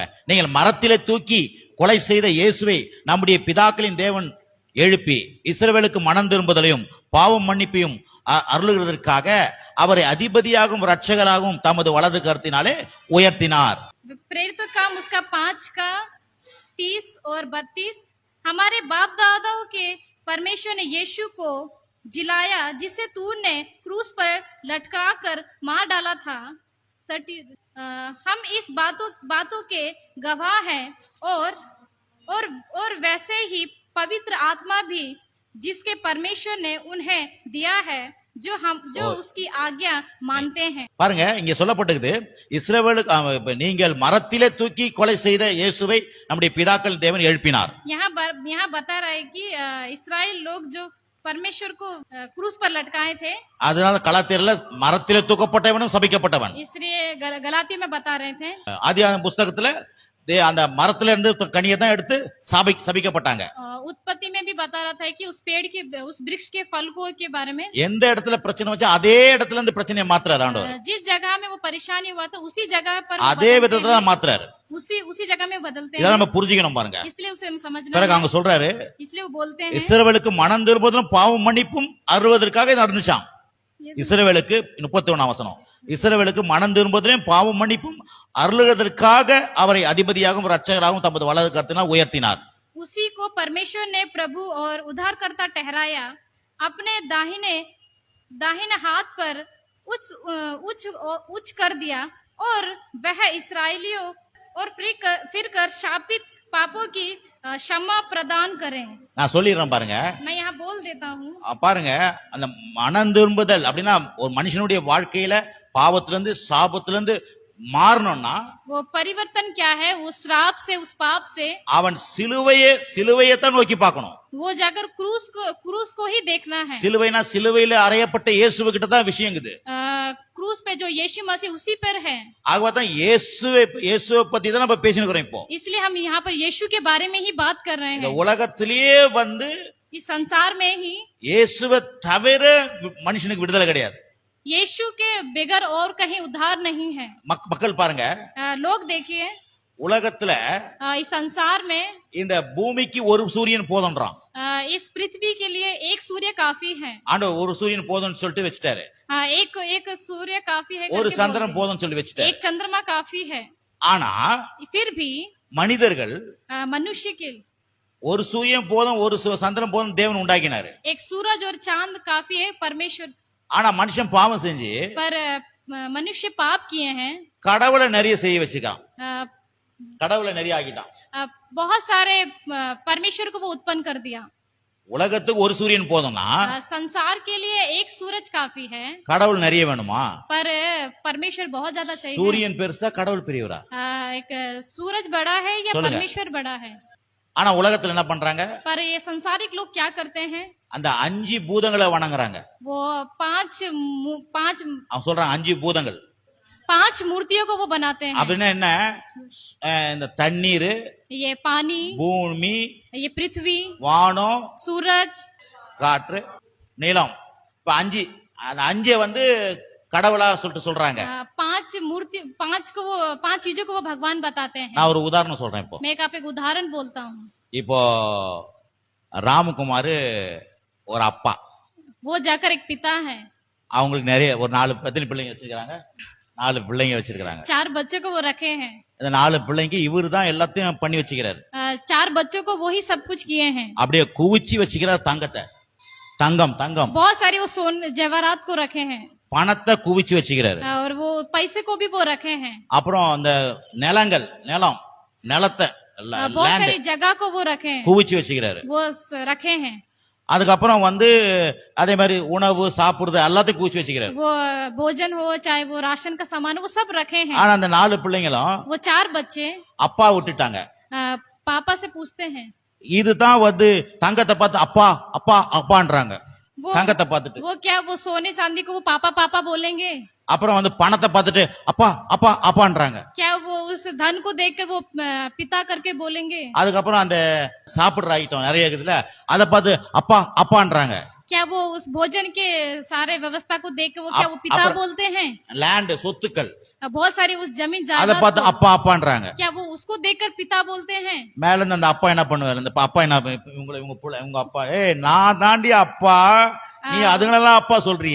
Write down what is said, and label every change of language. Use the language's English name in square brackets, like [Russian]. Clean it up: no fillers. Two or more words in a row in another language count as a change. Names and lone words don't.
[Tamil] நீங்கள் மரத்திலே தூக்கி கொலை செய்த இயேசுவை நம்முடைய பிதாக்களின் தேவன் எழுப்பி இஸ்ரவேலுக்கு மனம் திரும்புதலையும் பாவம் மன்னிப்பையும் அருளுகிறதற்காக அவரை அதிபதியாகவும் இரட்சகராகவும் தமது வலது கரத்தினாலே உயர்த்தினார். [Hindi] प्रेरित काम उसका 5 का 30 और 32। हमारे बाप दादाओं के परमेश्वर ने यीशु को जिलाया, जिसे तूने क्रूस पर लटका कर मार डाला था। 30 हम इस बातों के गवाह हैं, और वैसे ही पवित्र आत्मा भी जिसके परमेश्वर ने उन्हें दिया है, जो उसकी आज्ञा मानते हैं। [Tamil] பாருங்க, இங்க சொல்லப்பட்டிருக்குது, இஸ்ரவேலுக்கு நீங்கள் மரத்திலே தூக்கி கொலை செய்த இயேசுவை நம்முடைய பிதாக்கள் தேவன் எழுப்பினார். [Hindi] यहाँ बता रहा है कि इस्राएल लोग जो परमेश्वर को क्रूस पर लटकाए थे, [Tamil] அதனால கலாத்தியர்ல மரத்திலே தூக்கப்பட்டவனும் சபிக்கப்பட்டவன். [Hindi] इसलिए गलाती में बता रहे थे। [Tamil] ஆதியாகம புஸ்தகத்துல அந்த மரத்துல இருந்து கனியை தான் எடுத்து சபிக்கப்பட்டாங்க. [Hindi] उत्पत्ति में भी बता रहा था कि उस पेड़ के, उस वृक्ष के फल को के बारे में। [Tamil] எந்த இடத்துல பிரச்சனை வச்சா அதே இடத்துல இருந்து பிரச்சனையை மாத்துறாரு ஆண்டவர். [Hindi] जिस जगह में वो परेशानी हुआ था उसी जगह पर [Tamil] அதே விதத்துல தான் மாத்துறாரு. [Hindi] उसी जगह में बदलते हैं। [Tamil] இதெல்லாம் நம்ம புரிஞ்சுக்கணும் பாருங்க. [Hindi] इसलिए उसे हम समझना [Tamil] பிறகு அவங்க சொல்றாரு, [Hindi] इसलिए वो बोलते हैं [Tamil] இஸ்ரவேலுக்கு மனம் திரும்புதலும் பாவம் மன்னிப்பும் அருள்வதற்காக இது நடந்துச்சாம். இஸ்ரவேலுக்கு 31ஆம் வசனம், இஸ்ரவேலுக்கு மனம் திரும்புதலும் பாவம் மன்னிப்பும் அருளுவதற்காக அவரை அதிபதியாகவும் இரட்சகராகவும் தமது வலது கரத்தினால் உயர்த்தினார். [Hindi] उसी को परमेश्वर ने प्रभु और उद्धारकर्ता ठहराया, अपने दाहिने हाथ पर उच्च कर दिया, और वह इस्राएलियों और फिर कर शापित पापों की क्षमा प्रदान करें। [Tamil] நான் சொல்லிடுறேன் பாருங்க. [Hindi] मैं यहाँ बोल देता हूँ। [Tamil] பாருங்க, அந்த மனம் திரும்புதல் அப்படின்னா ஒரு மனுஷனுடைய வாழ்க்கையில பாவத்திலிருந்து சாபத்திலிருந்து மாறணும்னா [Hindi] वो परिवर्तन क्या है? वो श्राप से, उस पाप से [Tamil] அவன் சிலுவையை தான் நோக்கி பார்க்கணும். [Hindi] वो जाकर क्रूस को ही देखना है। [Tamil] சிலுவைனா சிலுவையில அறையப்பட்ட இயேசு கிட்ட தான் விஷயங்குது. [Hindi] क्रूस पे जो यीशु मसीह उसी पर है। [Tamil] ஆகவே தான் இயேசுவை பத்தி தான் நம்ம பேசினோம் இப்போ. [Hindi] इसलिए हम यहाँ पर यीशु के बारे में ही बात कर रहे [Tamil] இந்த [Hindi] हैं। [Tamil] உலகத்திலேயே வந்து [Hindi] इस संसार में ही [Tamil] இயேசுவை தவிர மனுஷனுக்கு விடுதலை கிடையாது. [Hindi] यीशु के बगैर और कहीं उद्धार नहीं है। [Tamil] மக்கள் பாருங்க, [Hindi] लोग देखिए, [Tamil] உலகத்துல [Hindi] इस संसार में [Tamil] இந்த பூமிக்கு ஒரு சூரியன் போதும்ன்றான். [Hindi] इस पृथ्वी के लिए एक सूर्य काफी है। [Tamil] ஆண்டவர் ஒரு சூரியன் போதும்னு சொல்லிட்டு வச்சிட்டாரு. [Hindi] एक सूर्य काफी है [Tamil] ஒரு [Hindi] करके [Tamil] சந்திரன் [Hindi] बोलते [Tamil] போதும்னு சொல்லி வச்சிட்டாரு. [Hindi] हैं। एक चंद्रमा काफी है। [Tamil] ஆனா [Hindi] फिर भी [Tamil] மனிதர்கள் [Hindi] मनुष्य के [Tamil] ஒரு சூரியன் போதும் ஒரு சந்திரன் போதும் தேவன் உண்டாக்கினாரு. [Hindi] एक सूरज और चांद काफी है परमेश्वर, [Tamil] ஆனா மனுஷன் பாவம் செஞ்சு [Hindi] पर मनुष्य पाप किए हैं। [Tamil] கடவுளை நிறைய செய்ய வச்சுக்கான், अ, கடவுளை நிறைய ஆக்கிட்டான். [Hindi] बहुत सारे परमेश्वर को वो उत्पन्न कर दिया। [Tamil] உலகத்துக்கு ஒரு சூரியன் போதும்னா [Hindi] संसार के लिए एक सूरज काफी है, [Tamil] கடவுள் நிறைய வேணுமா? [Hindi] पर परमेश्वर बहुत ज्यादा चाहिए। [Tamil] சூரியன் பெருசா கடவுள் பெரியவரா? [Hindi] एक सूरज बड़ा है या [Tamil] சொல்லுங்க. [Hindi] परमेश्वर बड़ा है? [Tamil] ஆனா உலகத்துல என்ன பண்றாங்க? [Hindi] पर ये संसारिक लोग क्या करते हैं? [Tamil] அந்த 5 பூதங்களை வணங்குறாங்க. [Hindi] वो पांच [Tamil] அவன் சொல்றான் 5 பூதங்கள். [Hindi] 5 मूर्तियों को वो बनाते हैं। [Tamil] அப்படின்னா என்ன? இந்த தண்ணீர், [Hindi] ये पानी, [Tamil] பூமி, [Hindi] ये पृथ्वी, [Tamil] வானம், [Hindi] सूरज, [Tamil] காற்று, நிலம். இப்ப 5 அந்த 5 வந்து கடவுளா சொல்றாங்க. [Hindi] 5 मूर्ति, 5 चीजों को वो भगवान बताते हैं। [Tamil] நான் ஒரு உதாரணம் சொல்றேன். இப்போ [Hindi] मैं आप एक उदाहरण बोलता हूँ। [Tamil] இப்போ ராமகுமார் ஒரு அப்பா, [Hindi] वो जाकर एक पिता है, [Tamil] அவங்களுக்கு நிறைய ஒரு 4 பிள்ளைங்க வச்சிருக்காங்க. 4 பிள்ளைங்க வச்சிருக்காங்க. [Hindi] 4 बच्चों को वो रखे हैं। [Tamil] இந்த 4 பிள்ளைங்க இவரு தான் எல்லாத்தையும் பண்ணி வச்சுக்கிறாரு. [Hindi] 4 बच्चों को वो ही सब कुछ किए हैं। [Tamil] அப்படியே குவிச்சு வச்சுக்கிறார் தங்கத்தை. தங்கம் [Hindi] बहुत सारे वो सोन जेवरात को रखे हैं। [Tamil] பணத்தை குவிச்சு வச்சுக்கிறாரு. [Hindi] और वो पैसे को भी वो रखे हैं, [Tamil] அப்புறம் அந்த நிலத்தை [Hindi] बहुत सारी जगह को वो रखे हैं, [Tamil] குவிச்சு வச்சுக்கிறாரு. [Hindi] वो रखे हैं। [Tamil] அதுக்கப்புறம் அதே மாதிரி உணவு சாப்பிடுறது எல்லாத்தையும் குவிச்சு வச்சுக்கிறாரு. [Hindi] वो भोजन हो चाहे वो राशन का सामान हो, वो सब रखे हैं। [Tamil] ஆனா அந்த 4 பிள்ளைங்களும் [Hindi] वो 4 बच्चे [Tamil] அப்பா விட்டுட்டாங்க. [Hindi] पापा से पूछते हैं, [Tamil] இதுதான் தங்கத்தை பார்த்து அப்பா அப்பா அப்பான்றாங்க. [Hindi] वो [Tamil] தங்கத்தை பார்த்துட்டு [Hindi] वो क्या वो सोने चांदी को वो पापा पापा बोलेंगे? [Tamil] அப்புறம் பணத்தை பார்த்துட்டு அப்பா அப்பா அப்பான்றாங்க. [Hindi] क्या वो उस धन को देखकर वो पिता करके बोलेंगे? [Tamil] அதுக்கப்புறம் அந்த சாப்பிடுற ஐட்டம் நிறைய இருக்குதுல, அதை பார்த்து அப்பா அப்பான்றாங்க. [Hindi] क्या वो उस भोजन के सारे व्यवस्था को देख के वो क्या वो पिता बोलते हैं? [Tamil] லேண்ட் சொத்துக்கள் [Hindi] बहुत सारी उस जमीन [Tamil] அதை [Hindi] जायदाद [Tamil] பார்த்து [Hindi] को, [Tamil] அப்பா அப்பான்றாங்க. [Hindi] क्या वो उसको देखकर पिता बोलते हैं? [Tamil] மேல இருந்து அந்த அப்பா என்ன பண்ணுவாரு, இந்த அப்பா என்ன இவங்க அப்பா, நான் தாண்டி அப்பா, நீ அதுங்களெல்லாம் அப்பா சொல்றிய,